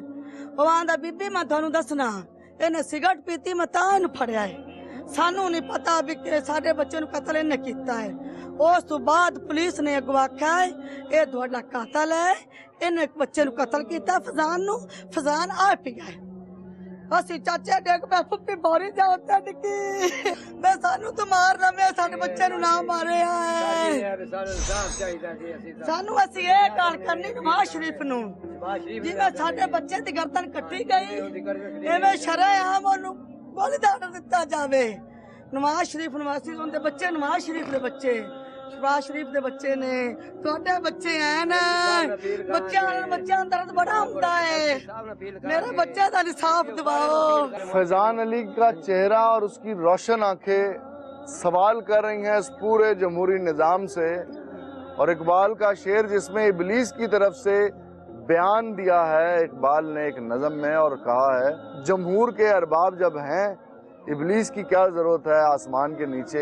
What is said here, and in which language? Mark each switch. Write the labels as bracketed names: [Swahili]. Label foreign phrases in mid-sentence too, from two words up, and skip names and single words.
[Punjabi] او آندا بی بی میں تہانوں دسنا، انہیں سگریٹ پیتی میں تاں ایہنوں پھڑیا ہے، سانوں نہیں پتا بھی کہ ساڈے بچے نوں قتل انہیں کیتا ہے. اس تو بعد پولیس نے اگوا آکھیا ہے ایہ تہاڈا قاتل ہے، انہیں بچے نوں قتل کیتا فیضان نوں، فیضان آ پیا ہے. ਅਸੀਂ ਚਾਚੇ ਡਿੱਗ ਪਏ ਫੁੱਫੀ ਬਾਰੀ ਜਾ ਉੱਤੇ ਡਿੱਗੀ ਮੈਂ ਸਾਨੂੰ ਤਾਂ ਮਾਰਨਾ ਮੈਂ ਸਾਡੇ ਬੱਚੇ ਨੂੰ ਨਾ ਮਾਰਿਆ ਸਾਨੂੰ ਅਸੀਂ ਇਹ ਗੱਲ ਕਰਨੀ ਨਵਾਜ਼ ਸ਼ਰੀਫ ਨੂੰ ਜਿਵੇਂ ਸਾਡੇ ਬੱਚੇ ਦੀ ਗਰਦਨ ਕੱਟੀ ਗਈ ਐਵੇਂ ਸ਼ਰੇਆਮ ਉਹਨੂੰ ਗੋਲੀ ਦਾੜ ਦਿੱਤਾ ਜਾਵੇ। ਨਵਾਜ਼ ਸ਼ਰੀਫ ਨਿਵਾਸੀ ਉਹਦੇ ਬੱਚੇ ਨਵਾਜ਼ ਸ਼ਰੀਫ ਦੇ ਬੱਚੇ ਸ਼ਬਾਜ਼ ਸ਼ਰੀਫ ਦੇ ਬੱਚੇ ਨੇ ਤੁਹਾਡੇ ਬੱਚੇ ਐ ਨਾ ਬੱਚਿਆਂ ਦਾ ਦਰਦ बड़ा ਹੁੰਦਾ है [Urdu] میرے بچے کا انصاف دواؤ. فیضان علی کا چہرہ اور اس کی روشن آنکھیں سوال کر رہی ہیں اس پورے جمہوری نظام سے. اور اقبال کا شعر جس میں ابلیس کی طرف سے بیان دیا ہے اقبال نے ایک نظم میں اور کہا ہے جمہور کے ارباب جب ہیں ابلیس کی کیا ضرورت ہے آسمان کے نیچے.